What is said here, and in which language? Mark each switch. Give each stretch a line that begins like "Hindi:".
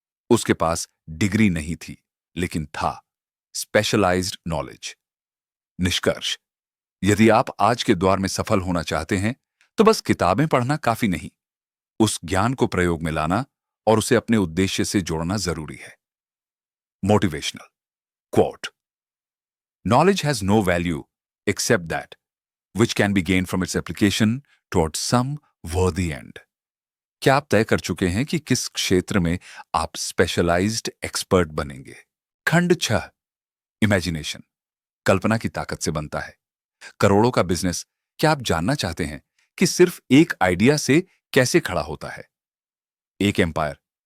Hindi: उसके पास डिग्री नहीं थी, लेकिन था स्पेशलाइज्ड नॉलेज। निष्कर्ष, यदि आप आज के दौर में सफल होना चाहते हैं, तो बस किताबें पढ़ना काफी नहीं, उस ज्ञान को प्रयोग में लाना और उसे अपने उद्देश्य से जोड़ना जरूरी है।
English: Motivational quote: knowledge has no value except that which can be gained from its application towards some worthy end।
Hindi: क्या आप तय कर चुके हैं कि किस क्षेत्र में आप स्पेशलाइज्ड एक्सपर्ट बनेंगे? खंड 6, इमेजिनेशन, कल्पना की ताकत से बनता है करोड़ों का बिजनेस। क्या आप जानना चाहते हैं कि सिर्फ एक आइडिया से कैसे खड़ा होता है एक एम्पायर?